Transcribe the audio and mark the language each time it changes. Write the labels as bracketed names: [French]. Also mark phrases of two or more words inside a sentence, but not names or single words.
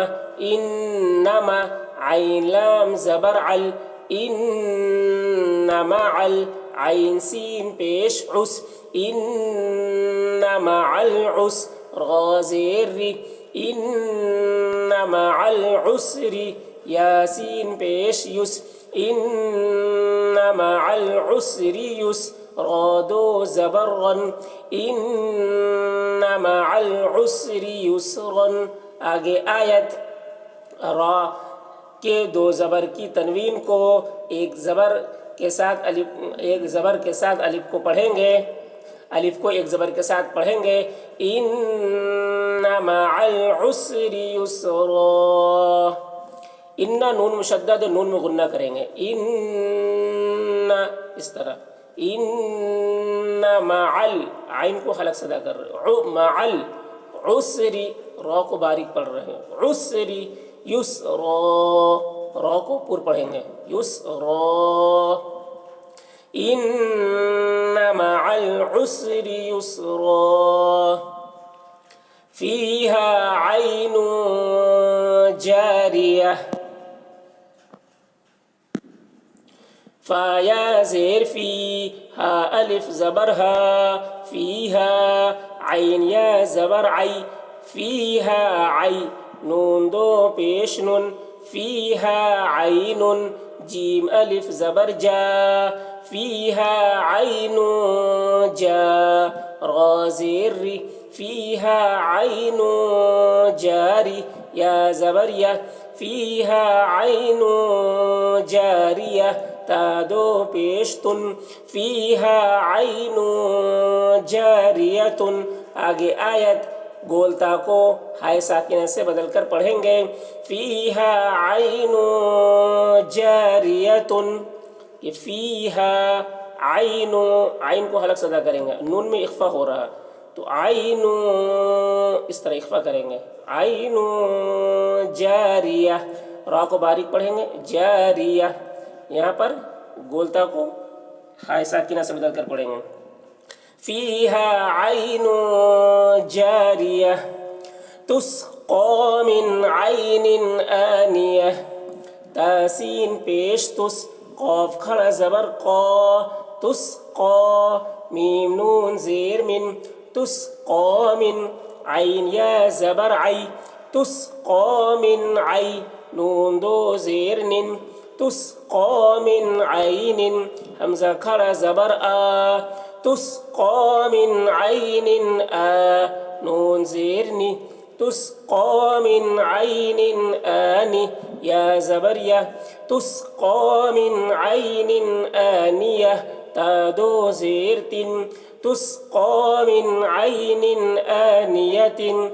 [Hindi] इन्नमा आइन लाम ज़बर अल, इन्ना मअल आइन सीन पेश उस, इन्ना मअल उस्रा ज़ेर री, इन्ना मअल उस्रि यासीन पेश युस, इन्ना मअल उस्रि युस्रा दो ज़बर रन, [Arabic] إن مع العسر يسرا. [Hindi] आगे आयत रा के दो ज़बर की तनवीन को एक ज़बर के साथ अलिफ, एक ज़बर के साथ अलिफ को पढ़ेंगे, अलिफ को एक ज़बर के साथ पढ़ेंगे, [Arabic] إن مع العسر يسرا. [Hindi] इन्ना नून मुशद्दद नून में गुन्ना करेंगे, इन्ना इस तरह, इन इन्ना माअल, आइन को हलक सदा कर रहे हो, माअल उसरी, रॉ को बारीक पढ़ रहे हैं, [Arabic] العسر يسرا, [Hindi] रॉ को पूर पढ़ेंगे, [Arabic] युसरा, إن مع العسر يسرا فيها عين جارية فيها [Hindi] ज़ेर फी, हा अलिफ ज़बर हा, फीहा आइन या ज़बर आई, फीहा आई, नून दो पेश नून, फीहा आइनुन, जीम अलिफ ज़बर जा, फीहा आइनुन जा, रा ज़ेर री, फीहा आइनुन जारी, या ज़बर या, फीहा आइनुन जारिया, ता दो पेश तुन, फीहा आइनुन जारियतुन। आगे आयत गोलता को हाय साकिना से बदल कर पढ़ेंगे, फीहा आइनुन जारियतुन, ये फीहा आइनु, आइन को हलक सदा करेंगे, नून में इख्फा हो रहा तो आइनु इस तरह इख्फा करेंगे, आइनु जारिया, रा को बारीक पढ़ेंगे, जारिया, यहाँ पर गोलता को हाय साकिना से बदल कर पढ़ेंगे, [Arabic] فيها عين جارية تسقى [Hindi] मिन आइनिन आनिया, तासीन पेश तुस, क़ाफ खड़ा ज़बर क़ा, तुस्क़ा, मीम नून ज़ेर मिन, [Arabic] تسقى من, [Hindi] आइन या ज़बर आई, तुस्क़ा मिन आई, नून दो ज़ेर निन, तुस्क़ा मिन आइनिन, हमज़ा खड़ा ज़बर आ, तुस्क़ा मिन आइनिन आ, नून ज़ेर नी, तुस्क़ा मिन आइनिन आनी, या ज़बर या, तुस्क़ा मिन आइनिन आनिया, ता दो ज़ेर तिन, तुस्क़ा मिन आइनिन आनियतिन।